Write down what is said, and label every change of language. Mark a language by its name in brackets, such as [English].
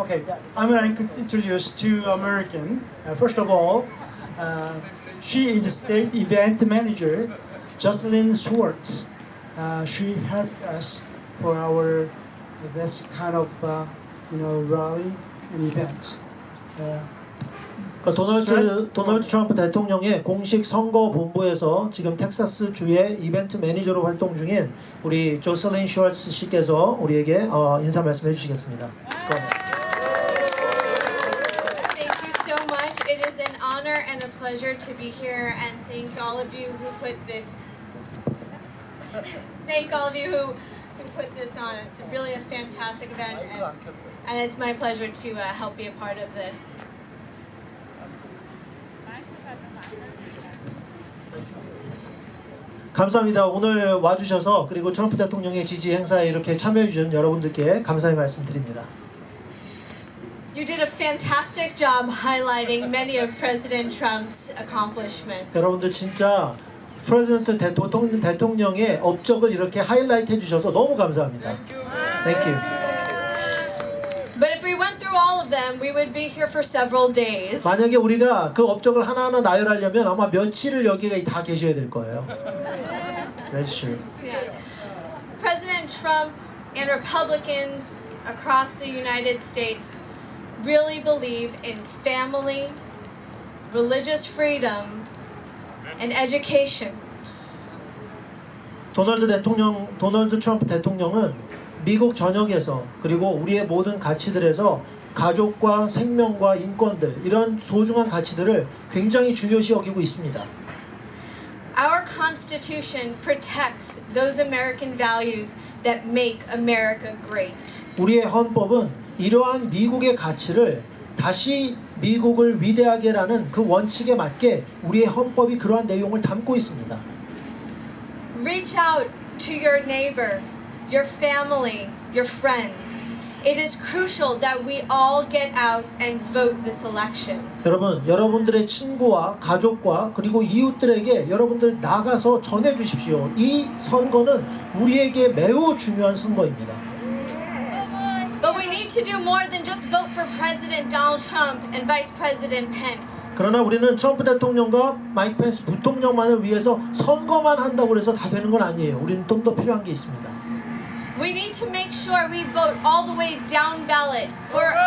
[English] Okay, I'm going to introduce two American. First of all, she is state event manager, Jocelyn Schwartz. She helped us for our that's kind of rally and events. [Korean] 도널드 트럼프 대통령의 공식 선거 본부에서 지금 텍사스 주의 이벤트 매니저로 활동 중인 우리 조셀린 슈얼츠 씨께서 우리에게 인사 말씀해 주시겠습니다. [English] Let's go ahead. Thank you so much. It is an honor and a pleasure to be here, and thank all of you who put this. Thank all of you who put this on. It's really a fantastic event, and it's my pleasure to help be a part of this. [Korean] 감사합니다. 오늘 와주셔서 그리고 트럼프 대통령의 지지 행사에 이렇게 참여해 주신 여러분들께 감사의 말씀드립니다. [English] You did a fantastic job highlighting many of President Trump's accomplishments. [Korean] 여러분들 진짜 프레지던트 대통령의 업적을 이렇게 하이라이트 해주셔서 너무 감사합니다. [English] Thank you. But if we went through all of them, we would be here for several days. [Korean] 만약에 우리가 그 업적을 하나하나 나열하려면 아마 며칠을 여기에 다 계셔야 될 거예요. [English] That's true. Yeah. President Trump and Republicans across the United States really believe in family, religious freedom, and education. [Korean] 도널드 트럼프 대통령은 미국 전역에서 그리고 우리의 모든 가치들에서 가족과 생명과 인권들 이런 소중한 가치들을 굉장히 중요시 여기고 있습니다. [English] Our Constitution protects those American values that make America great. [Korean] 우리의 헌법은 이러한 미국의 가치를 다시 미국을 위대하게라는 그 원칙에 맞게 우리의 헌법이 그러한 내용을 담고 있습니다. [English] Reach out to your neighbor, your family, your friends. It is crucial that we all get out and vote this election. [Korean] 여러분들의 친구와 가족과 그리고 이웃들에게 여러분들 나가서 전해 주십시오. 이 선거는 우리에게 매우 중요한 선거입니다. [English] But we need to do more than just vote for President Donald Trump and Vice President Pence. [Korean] 그러나 우리는 트럼프 대통령과 마이크 펜스 부통령만을 위해서 선거만 한다고 해서 다 되는 건 아니에요. 우리는 좀 더 필요한 게 있습니다. [English] We need to make sure we vote all the way down ballot for